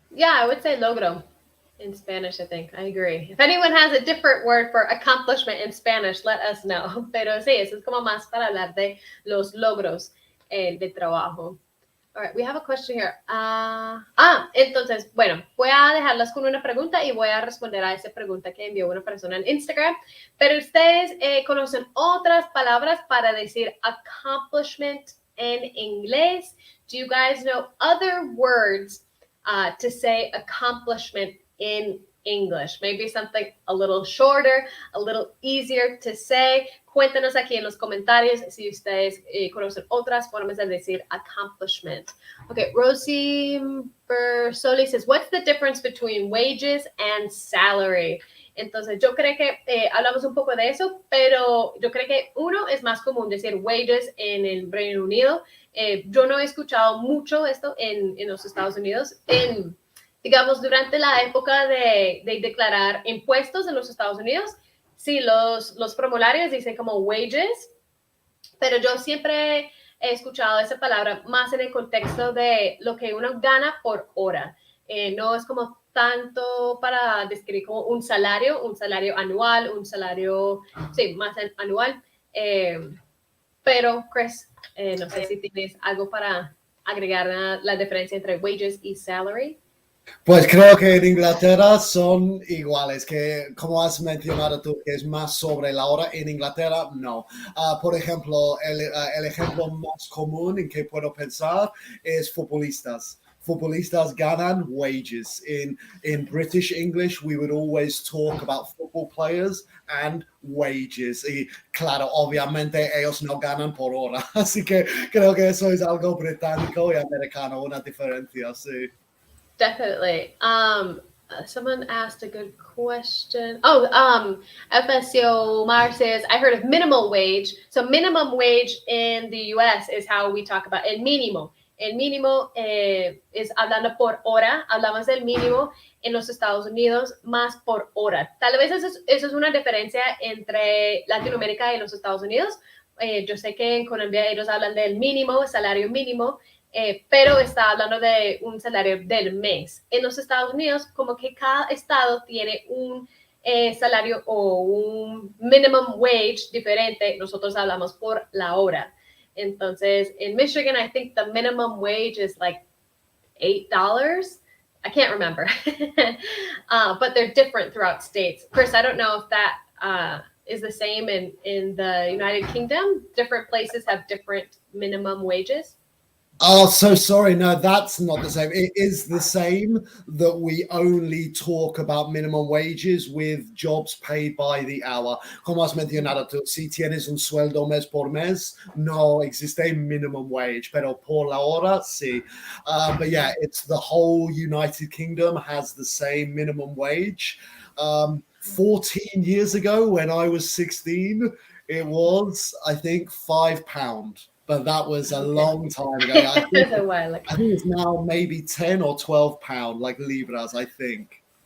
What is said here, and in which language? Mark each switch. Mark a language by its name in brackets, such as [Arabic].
[English] Yeah, I would say logro in Spanish, I think. I agree. If anyone has a different word for accomplishment in Spanish, let us know. [Spanish] Pero sí, eso es como más para hablar de los logros de trabajo. [English] All right, we have a question here. [Spanish] Entonces, bueno, voy a dejarlas con una pregunta y voy a responder a esa pregunta que envió una persona en Instagram. Pero ustedes conocen otras palabras para decir accomplishment en inglés. [English] Do you guys know other words to say accomplishment in English? Maybe something a little shorter, a little easier to say. [Spanish] Cuéntanos aquí en los comentarios si ustedes conocen otras formas de decir accomplishment. [English] Okay, Rosie Bersoli says, what's the difference between wages and salary? [Spanish] Entonces, yo creo que hablamos un poco de eso, pero yo creo que uno es más común decir wages en el Reino Unido. Yo no he escuchado mucho esto en los Estados Unidos. Digamos, durante la época de declarar impuestos en los Estados Unidos, sí, los formularios dicen como wages, pero yo siempre he escuchado esa palabra más en el contexto de lo que uno gana por hora. No es como tanto para describir como un salario anual, un salario, sí, más anual. Pero, Chris, no sé si tienes algo para agregar la diferencia entre wages y salary. Pues creo que en Inglaterra son iguales, que como has mencionado tú, que es más sobre la hora, en Inglaterra no. Por ejemplo, el ejemplo más común en que puedo pensar es futbolistas. Futbolistas ganan wages. [English] In British English, we would always talk about football players and wages. [Spanish] Y claro, obviamente ellos no ganan por hora. Así que creo que eso es algo británico y americano, una diferencia, sí. [English] Definitely. Someone asked a good question. Oh, FSCO Mar says, I heard of minimal wage. So minimum wage in the US is how we talk about el mínimo. [Spanish] El mínimo es hablando por hora, hablamos del mínimo en los Estados Unidos más por hora. Tal vez eso es una diferencia entre Latinoamérica y los Estados Unidos. Yo sé que en Colombia ellos hablan del mínimo, salario mínimo, pero está hablando de un salario del mes. En los Estados Unidos, como que cada estado tiene un salario o un minimum wage diferente, nosotros hablamos por la hora. [English] Entonces, in Michigan, I think the minimum wage is like $8. I can't remember. But they're different throughout states. Chris, I don't know if that is the same in the United Kingdom. Different places have different minimum wages. Oh, so sorry. No, that's not the same. It is the same that we only talk about minimum wages with jobs paid by the hour. [Spanish] Como has mencionado tú, si tienes un sueldo mes por mes, no existe minimum wage, pero por la hora, sí. [English] But yeah, it's the whole United Kingdom has the same minimum wage. 14 years ago, when I was 16, it was, I think, £5. But that was a long time ago. I think, A while ago. I think it's now maybe 10 or 12 pound, like libras, I think.